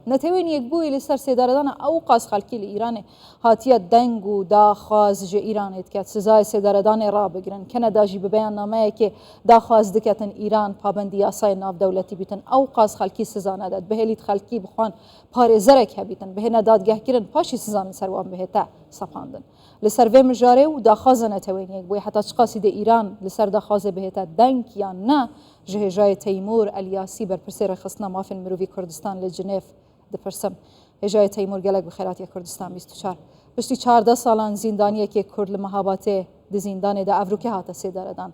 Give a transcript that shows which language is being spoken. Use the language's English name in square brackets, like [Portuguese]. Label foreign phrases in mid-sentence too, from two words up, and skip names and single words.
[Kurdish] نەتەوێن یەکبووی لەسەر سێدارەدانە ئەو قاس خەڵکی لە ئیرانێ هاتیە دەنگ و داخواز ژە ئیرانێت کات سزای سێدارەدانێ ڕابگرن کەنەداژی ببیان نامەیەکێ داخواز دکەتن ئیران پابندی یاسای ناودەوڵەتی بیتن ئەو قاس خەڵکی سزا نەدات بەهێلیت خەڵکی بخوان پارێزەرێک هەبیتن بهێنە دادگەهکردن پاشی سزان لەسەروان بهێتە سەپاندن. لەسەر vê mijarê û daxwaza netewên yek bûye heta çi qasî de îran li ser daxwazê bihête deng yan ne ji hêjayê Teymûr Elyasî berpirsê rexistina mafên mirovî Kurdistan li Cinêv dipirsim. Hêjayê Teymûr gelek bi xêratiya Kurdistan 24 piştî 14 salan zîndaniyekê Kurd li Mehabatê di zîndanê de evrokê hate sêdaredan.